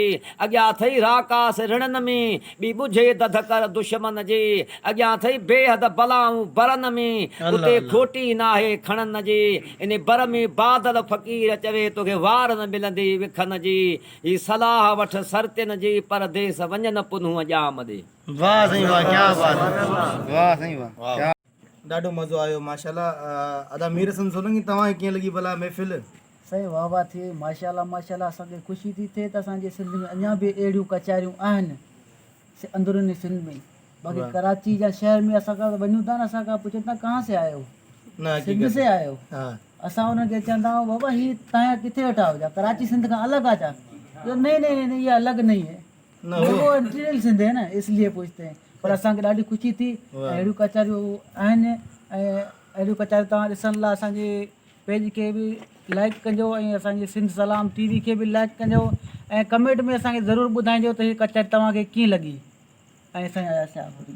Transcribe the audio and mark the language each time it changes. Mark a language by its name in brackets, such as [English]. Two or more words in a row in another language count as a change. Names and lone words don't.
[Sindhi] अॻियां अथई राकास रिणनि में ॿी ॿुझे दधकर दुश्मन जी। अॻियां अथई बेहद बलाऊं बरन में उते खोटी नाहे खणन जी। इन बर में बादल फ़क़ीर चवे तोखे वार न मिलंदी विखन जी। ही सलाह वठ सरतिन जी परदेस वञन पुनूं अॼाम ॾे। वाह साईं वाह, [Urdu] کیا بات ہے, [Sindhi] वाह साईं वाह। ॾाढो मज़ो आयो माशाल्लाह। अदा मीर हसन सोलंकी तव्हांखे कीअं लॻी भला महफ़िल? सही वाह वाह थिए माशाल्लाह माशाल्लाह। असांखे ख़ुशी थी थिए त असांजे सिंध में अञा बि अहिड़ियूं कचहरियूं आहिनि अंदरूनी सिंध में। बाक़ी कराची या शहर में असां वञूं था न असांखां पुछनि था [Urdu] کہاں سے آیو، سندھ سے آیو. [Sindhi] असां उन्हनि खे चवंदा आहियूं बाबा हीअ तव्हां किथे वेठा हुजा, कराची सिंध खां अलॻि आहे छा? [Urdu] نہیں نہیں نہیں یہ الگ نہیں ہے، وہ [English] interior Sindh [Urdu] ہے نا اسلیے پوچھتے ہیں. [Sindhi] पर असांखे ॾाढी ख़ुशी थी। अहिड़ियूं कचहरियूं आहिनि ऐं अहिड़ियूं कचहरियूं तव्हां ॾिसण लाइ असांजे पेज खे बि लाइक कजो ऐं असांजे सिंध सलाम टीवी खे बि लाइक कजो ऐं कमेंट में असांखे ज़रूरु ॿुधाइजो त हीअ कचहरी तव्हांखे कीअं लॻी ऐं असांजा